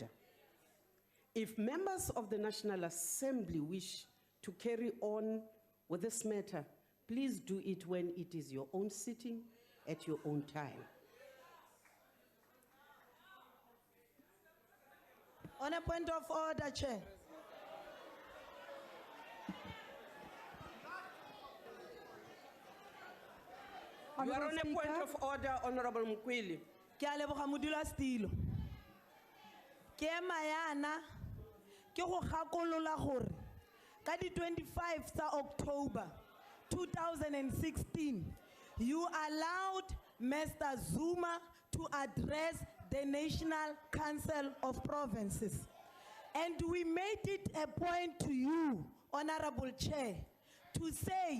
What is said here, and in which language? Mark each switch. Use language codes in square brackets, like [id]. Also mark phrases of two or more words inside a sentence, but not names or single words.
[en] If members of the National Assembly wish to carry on with this matter, please do it when it is your own sitting at your own time. On a point of order, Chair. You are on a point of order, Honorable Mkwili. [tn] Ke a leboga modulasetulo. Ke ema yana ke go gakolola gore ka di 25 tsa October 2016 [en] you allowed Mr. Zuma to address the National Council of Provinces, and we made it a point to you, Honorable Chair, to say